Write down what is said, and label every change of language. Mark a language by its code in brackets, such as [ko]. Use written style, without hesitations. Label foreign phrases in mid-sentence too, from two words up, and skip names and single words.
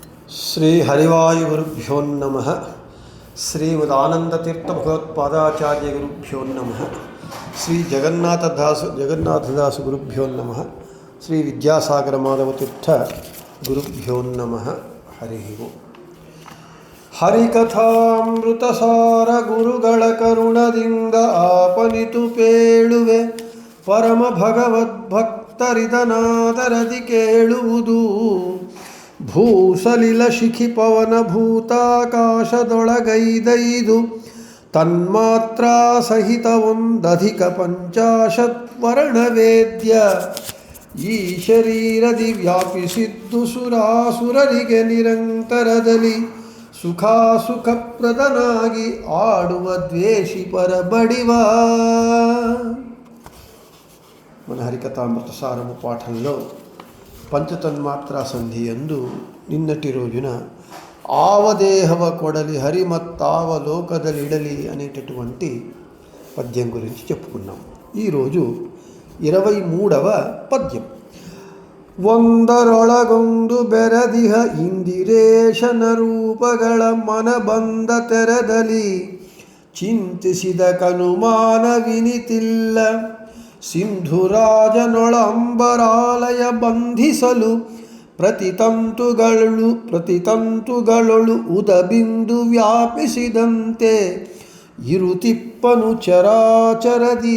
[sa] శ్రీ హరివాయుగురుభ్యో నమః. శ్రీమదానందతీర్థ భగవత్పాదాచార్య గురుభ్యో నమః. శ్రీ జగన్నాథదాసు గురుభ్యో నమః. శ్రీ విద్యాసాగర మాధవతీర్థ గురుభ్యో నమః. హరి ఓం. [kn] ಹರಿಕಥಾಮೃತಸಾರ ಗುರುಗಳ ಕರುಣದಿಂದ ಆಪನಿತು ಪೇಳುವೆ ಪರಮ ಭಗವದ್ಭಕ್ತರಿದನಾದರದಿ ಕೇಳುವುದು. ಭೂಸಲಿಲ ಶಿಖಿ ಪವನ ಭೂತಾಕಾಶದೊಳಗೈದೈದು ತನ್ಮಾತ್ರ ಸಹಿತವೊಂದಧಿಕ ಪಂಚಾಶತ್ವರ್ಣವೇದ್ಯ ಈ ಶರೀರದಿ ವ್ಯಾಪಿಸಿದ್ದು ಸುರಾಸುರರಿಗೆ ನಿರಂತರದಲ್ಲಿ ಸುಖಾಸುಖಪ್ರದನಾಗಿ ಆಡುವ ದ್ವೇಷಿ ಪರಬಡಿವ. [te] మన హరికథామృత సారము పాఠంలో పంచతన్మాత్రా సంధి యందు నిన్నటి రోజున [kn] ಆವದೇಹವ ಕೊಡಲಿ ಹರಿಮತ್ತಾವಲೋಕದಲಿಡಲಿ [te] అనేటటువంటి పద్యం గురించి చెప్పుకున్నాం. ఈరోజు 23వ పద్యం. [kn] ಒಂದರೊಳಗೊಂದು ಬೆರದಿಹ ಇಂದಿರೇಶನ ರೂಪಗಳ ಮನಬಂದ ತೆರದಲ್ಲಿ ಚಿಂತಿಸಿದ ಕನುಮಾನವಿನಿತಿಲ್ಲ. ಸಿಂಧುರಾಜನೊಳಂಬರಾಲಯ ಬಂಧಿಸಲು ಪ್ರತಿತಂತುಗಳೊಳು ಉದಬಿಂದು ವ್ಯಾಪಿಸಿದಂತೆ ಇರುತಿಪ್ಪನು ಚರಾಚರದಿ.